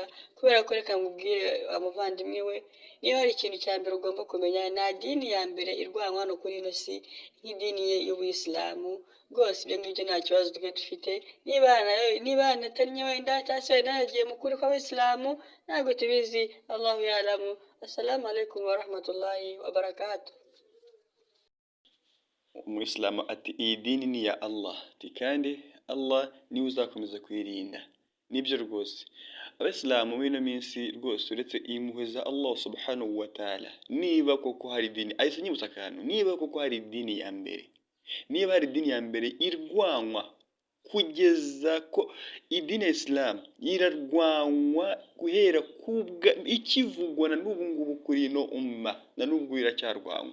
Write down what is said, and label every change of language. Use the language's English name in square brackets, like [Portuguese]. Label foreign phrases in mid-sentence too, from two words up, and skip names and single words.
[Kinyarwanda] Kubera ko reka nkubwire umuvandimwe we, niba hari ikintu cya mbere ugomba kumenya, nta dini ya mbere irwanwa hano kuri ino si nk'idini y'ubuyisilamu. Rwose ibyo ngibyo nta kibazo twe dufite, niba natanye wenda cyangwa se wenda yaragiye mu kuri kw'abayisilamu ntabwo tubizi, [Arabic] الله يعلم. السلام عليكم ورحمة الله وبركاته. [Kinyarwanda] umuyisilamu ati iyi dini ni iya Allah, ati kandi Allah niwe uzakomeza kuyirinda. Nibyo rwose abayisilamu muri ino minsi rwose uretse impuhwe za [Arabic] الله سبحانه وتعالى, [Kinyarwanda] niba koko hari idini ahise nyibutsa akantu, niba koko hari idini ya mbere, niba hari idini ya mbere irwanywa kugeza ko idini ya Islam irarwanywa guhera ikivugwa na n'ubu ngubu kuri ino umma, na n'ubwo iracyarwanywa.